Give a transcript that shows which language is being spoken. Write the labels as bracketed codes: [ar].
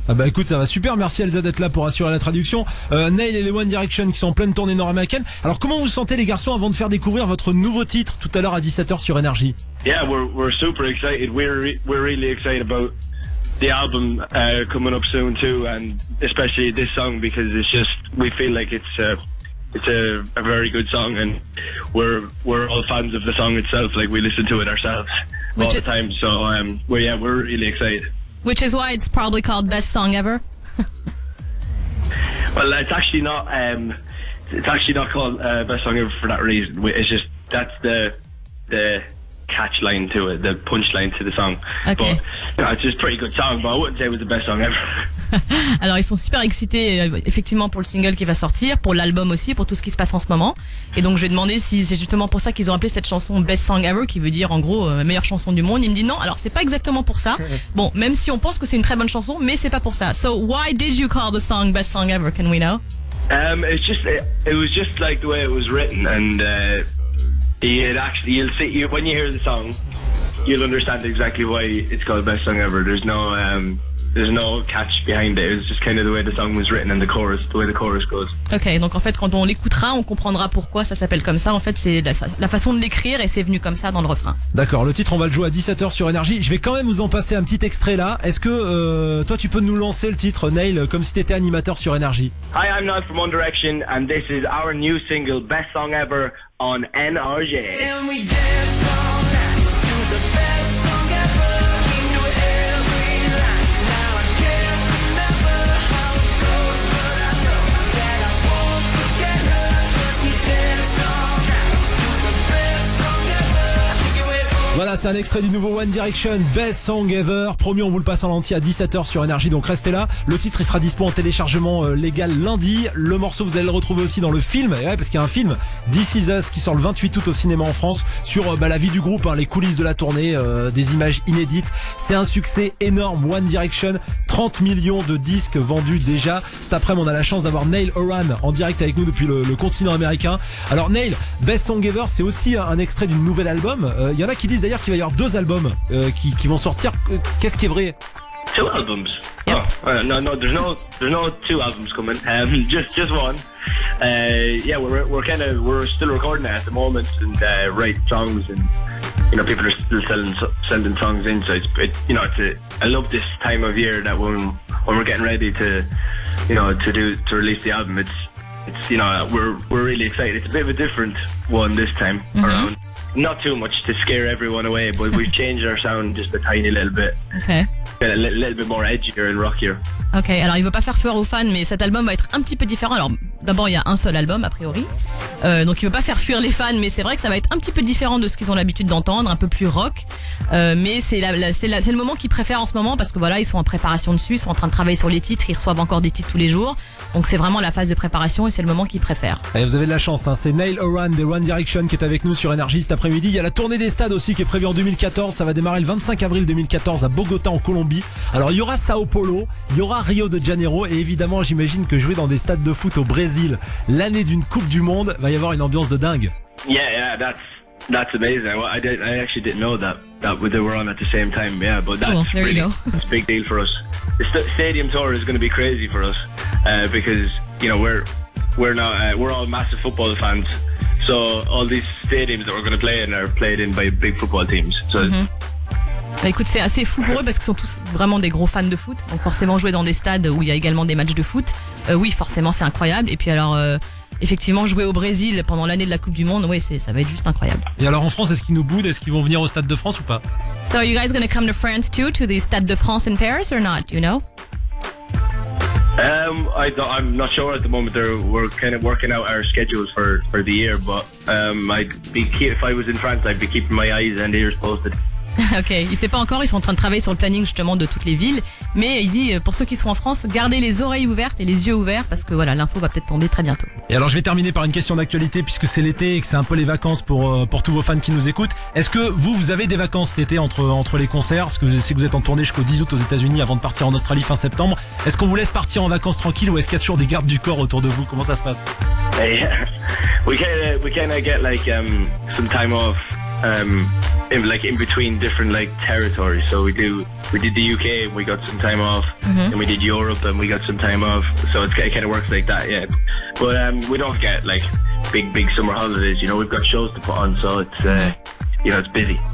[fr] Ah bah écoute, ça va super, merci Elsa d'être là pour assurer la traduction. Neil et les One Direction qui sont en pleine tournée nord-américaine. Alors comment vous sentez les garçons avant de faire découvrir votre nouveau titre tout à l'heure à 17h sur Énergie? [en] Yeah, we're super excited. We're really excited about the album coming up soon too, and especially this song because it's just we feel like it's a very good song, and we're all fans of the song itself. Like we listen to it ourselves all the time. So we're really excited. Which is why it's probably called Best Song Ever. Well, it's actually not. It's actually not called Best Song Ever for that reason. It's just that's the catch line to it, the punch line to the song. Okay. But it's just a pretty good song, but I wouldn't say it was the best song ever. [fr] Alors ils sont super excités effectivement pour le single qui va sortir, pour l'album aussi, pour tout ce qui se passe en ce moment. Et donc je vais demander si c'est justement pour ça qu'ils ont appelé cette chanson Best Song Ever, qui veut dire en gros meilleure chanson du monde. Il me dit non, alors c'est pas exactement pour ça. Bon, même si on pense que c'est une très bonne chanson, mais c'est pas pour ça. [en] So why did you call the song Best Song Ever? Can we know? It was just like the way it was written, and you'll see when you hear the song, you'll understand exactly why it's called Best Song Ever. There's no catch behind it. It was just kind of the way the song was written and the way the chorus goes. [fr] Ok, donc en fait quand on l'écoutera, on comprendra pourquoi ça s'appelle comme ça. En fait c'est la façon de l'écrire et c'est venu comme ça dans le refrain. D'accord, le titre on va le jouer à 17h sur Énergie. Je vais quand même vous en passer un petit extrait là. Est-ce que toi tu peux nous lancer le titre, Neil, comme si t'étais animateur sur Énergie? [en] Hi, I'm Neil from One Direction and this is our new single Best Song Ever on NRJ. And we dance all night to the best song ever. We knew every line. Now I can't remember how it goes, but I know that I won't forget her. 'Cause we dance all night to the best song ever. [fr] Voilà, c'est un extrait du nouveau One Direction, Best Song Ever. Promis, on vous le passe en entier à 17h sur Énergie, donc restez là. Le titre, il sera dispo en téléchargement légal lundi. Le morceau, vous allez le retrouver aussi dans le film. Et ouais, parce qu'il y a un film, This Is Us, qui sort le 28 août au cinéma en France, sur la vie du groupe, les coulisses de la tournée, des images inédites. C'est un succès énorme, One Direction. 30 millions de disques vendus déjà. Cet après-midi, on a la chance d'avoir Neil Horan en direct avec nous depuis le continent américain. Alors Neil, Best Song Ever, c'est aussi un extrait d'une nouvelle album. Il y en a qui disent d'ailleurs qu'il va y avoir 2 albums qui vont sortir. Qu'est-ce qui est vrai? 2 albums. [en] Yep. Oh, no, there's no 2 albums coming. Just one. Yeah, we're still recording it at the moment and writing songs, and people are still sending songs in. So I love this time of year that when we're getting ready to release the album, it's we're really excited. It's a bit of a different one this time around. Not too much to scare everyone away, but we've changed our sound just a tiny little bit. Ok. A little bit more edgier and rockier. [fr] Ok, alors il veut pas faire peur aux fans, mais cet album va être un petit peu différent. Alors d'abord il y a un seul album a priori, donc il veut pas faire fuir les fans, mais c'est vrai que ça va être un petit peu différent de ce qu'ils ont l'habitude d'entendre, un peu plus rock. Mais c'est le moment qu'ils préfèrent en ce moment parce que voilà, ils sont en préparation dessus, ils sont en train de travailler sur les titres, ils reçoivent encore des titres tous les jours. Donc c'est vraiment la phase de préparation et c'est le moment qu'ils préfèrent. Et vous avez de la chance, c'est Neil Horan des One Direction qui est avec nous sur Énergie cet après-midi. Il y a la tournée des stades aussi qui est prévue en 2014. Ça va démarrer le 25 avril 2014 à Bogota en Colombie. Alors il y aura Sao Paulo, il y aura Rio de Janeiro et évidemment j'imagine que jouer dans des stades de foot au Brésil l'année d'une Coupe du Monde va y avoir une ambiance de dingue. [en] Yeah, that's amazing. Well, I actually didn't know that they were on at the same time. Yeah, but that's there you go. That's a big deal for us. The stadium tour is going to be crazy for us because we're all massive football fans. So all these stadiums that we're going to play in are played in by big football teams. So. [fr] Bah écoute, c'est assez fou pour eux parce qu'ils sont tous vraiment des gros fans de foot. Donc forcément jouer dans des stades où il y a également des matchs de foot, oui forcément c'est incroyable. Et puis alors effectivement jouer au Brésil pendant l'année de la Coupe du Monde, oui ça va être juste incroyable. Et alors en France, est-ce qu'ils nous boudent? Est-ce qu'ils vont venir au Stade de France ou pas? [en] So are you guys going to come to France too, to the Stade de France in Paris or not? Do you know? I'm not sure at the moment. We're kind of working out our schedules for the year, but if I was in France, I'd be keeping my eyes and ears posted. [fr] Ok, il sait pas encore, ils sont en train de travailler sur le planning justement de toutes les villes. Mais il dit, pour ceux qui sont en France, gardez les oreilles ouvertes et les yeux ouverts parce que voilà, l'info va peut-être tomber très bientôt. Et alors je vais terminer par une question d'actualité puisque c'est l'été et que c'est un peu les vacances pour tous vos fans qui nous écoutent. Est-ce que vous avez des vacances cet été entre les concerts? Parce que je sais que vous êtes en tournée jusqu'au 10 août aux États-Unis avant de partir en Australie fin septembre. Est-ce qu'on vous laisse partir en vacances tranquille ou est-ce qu'il y a toujours des gardes du corps autour de vous? Comment ça se passe? [en] Yeah. We kind of get like some time off in between different like territories. So we did the UK and we got some time off, and we did Europe and we got some time off. So it kind of works like that, yeah. But we don't get like big summer holidays. You know, we've got shows to put on, so it's you know, it's busy.